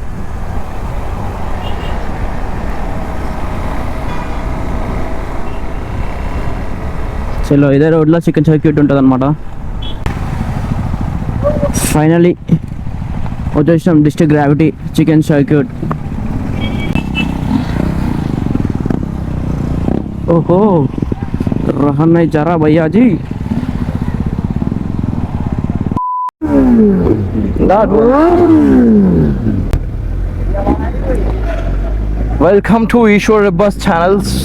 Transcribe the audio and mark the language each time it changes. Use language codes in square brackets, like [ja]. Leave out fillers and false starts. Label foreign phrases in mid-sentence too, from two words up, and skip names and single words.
[te] చలో ఇదే రోడ్లో చికెన్ సర్క్యూట్ ఉంటుంది అనమాట. ఫైనలీ వచ్చేసాం డిస్ట్రిక్ట్ గ్రావిటీ చికెన్ సర్క్యూట్. [hi] ఓహో रहन नहीं जा रहा भैया जी. [en] Welcome to Ishwar Bus Channels.